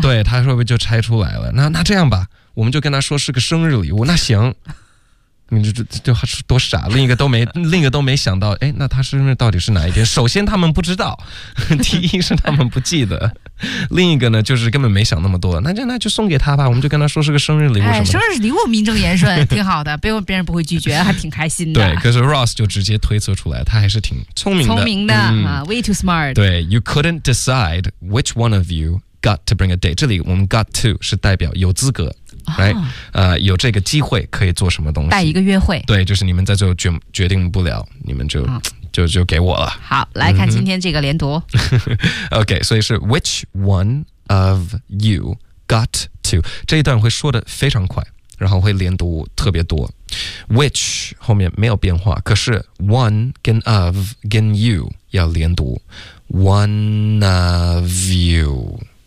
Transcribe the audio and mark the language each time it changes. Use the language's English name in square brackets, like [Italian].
[Chinese] 对他会不会就拆出来了那这样吧我们就跟他说是个生日礼物那行你就多傻另一个都没想到哎，那他生日到底是哪一天首先他们不知道第一是他们不记得另一个呢就是根本没想那么多那就送给他吧我们就跟他说是个生日礼物什么、哎、生日礼物名正言顺挺好的别人不会拒绝还挺开心的对可是 Ross 就直接推测出来他还是挺聪明的、 [English] 嗯、way too smart 对 You couldn't decide which one of you got to bring a date [Chinese] 这里我们 [English] got to [Chinese] 是代表有资格 [English] Right? [Chinese] 有这个机会可以做什么东西带一个约会对就是你们在最后 决定不了你们就、哦、就给我了好来看今天这个连读、嗯、OK 所以是 [English] Which one of you got to [Chinese] 这一段会说的非常快然后会连读特别多 Which 后面没有变化可是 One 跟 of 跟 you 要连读 [English] One of you